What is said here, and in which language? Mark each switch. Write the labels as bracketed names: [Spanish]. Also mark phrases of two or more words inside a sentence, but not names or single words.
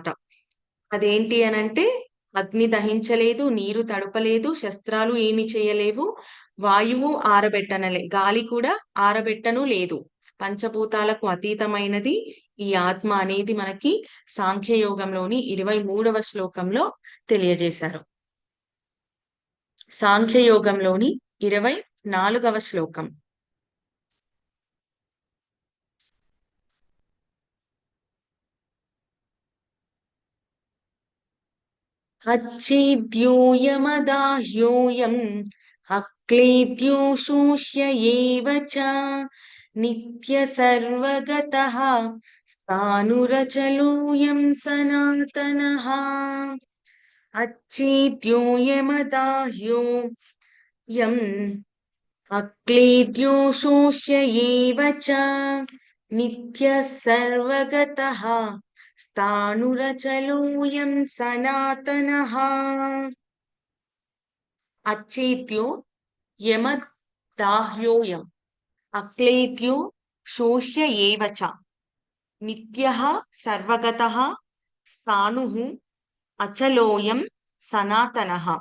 [Telugu] అదేంటి అనంటే అగ్ని దహించలేదు, నీరు తడపలేదు, శస్త్రాలు ఏమి చేయలేవు, వాయువు గాలి కూడా ఆరబెట్టను లేదు. పంచభూతాలకు అతీతమైనది ఈ ఆత్మ అనేది మనకి సాంఖ్యయోగంలోని 23వ శ్లోకంలో తెలియజేశారు. సాంఖ్యయోగంలోని 24వ శ్లోకం. [Sanskrit] अच्छेद्योऽयमदाह्योऽयम् अक्लेद्यो शोष्य एव च नित्यसर्वगतः स्थाणुरचलोऽयं सनातनः. अच्छेद्योऽयमदाह्योऽयम् अक्लेद्यो शोष्य एव च नित्यसर्वगतः స్థాణురచలోయం సనాతనః. అచ్చేత్యో యమదాహ్యోయం అక్లేద్యో శోష్య ఏవ చ నిత్యః సర్వగతః స్థాణుః అచలోయం సనాతనః.